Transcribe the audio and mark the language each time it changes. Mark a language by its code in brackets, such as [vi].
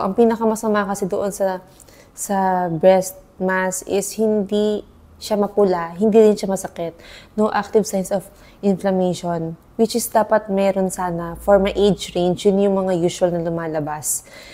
[tl] Ang pinakamasama kasi doon sa breast mass is hindi siya mapula, hindi rin siya masakit. [en] No active signs of inflammation, which is [tl] dapat meron sana [en] for my age range. [tl] Yun yung mga usual na lumalabas.